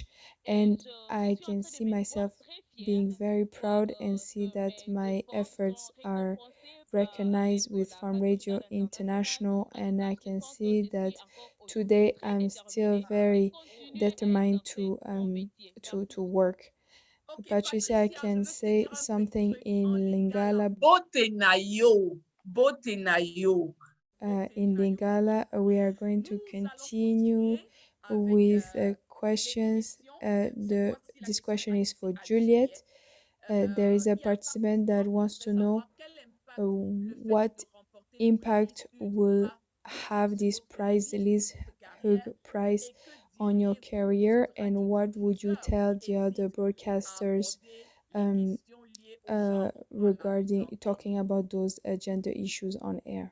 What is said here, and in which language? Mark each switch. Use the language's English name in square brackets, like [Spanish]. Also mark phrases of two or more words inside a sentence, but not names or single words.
[English] And I can see myself being very proud and see that my efforts are recognized with Farm Radio International, and I can see that today I'm still very determined to work. Patricia, I can say something in Lingala. [Lingala] Bote na yo, bote na yo. [English] In Lingala, we are going to continue with questions. This question is for Juliet. There is a participant that wants to know what impact will have this prize, Liz Hughes Prize, on your career, and what would you tell the other broadcasters regarding talking about those gender issues on air?